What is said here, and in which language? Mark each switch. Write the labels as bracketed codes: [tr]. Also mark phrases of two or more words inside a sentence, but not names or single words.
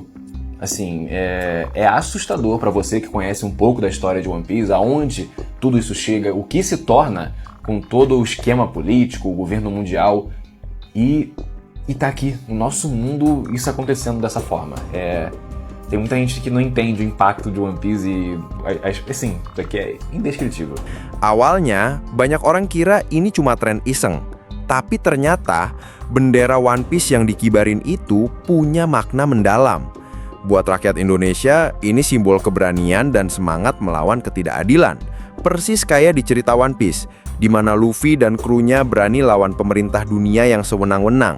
[pt] Assim, é assustador para você que conhece um pouco da história de One Piece, aonde tudo isso chega, o que se torna com todo o esquema político, o governo mundial, e tá aqui, no nosso mundo, isso acontecendo dessa forma. Tem muita gente que não entende o impacto de One Piece e, assim, isso aqui é indescritível. [id] Awalnya, banyak orang kira ini cuma tren iseng. Tapi ternyata, bendera One Piece yang dikibarin itu punya makna mendalam. Buat rakyat Indonesia, ini simbol keberanian dan semangat melawan ketidakadilan. Persis kayak di cerita One Piece, di mana Luffy dan krunya berani lawan pemerintah dunia yang sewenang-wenang.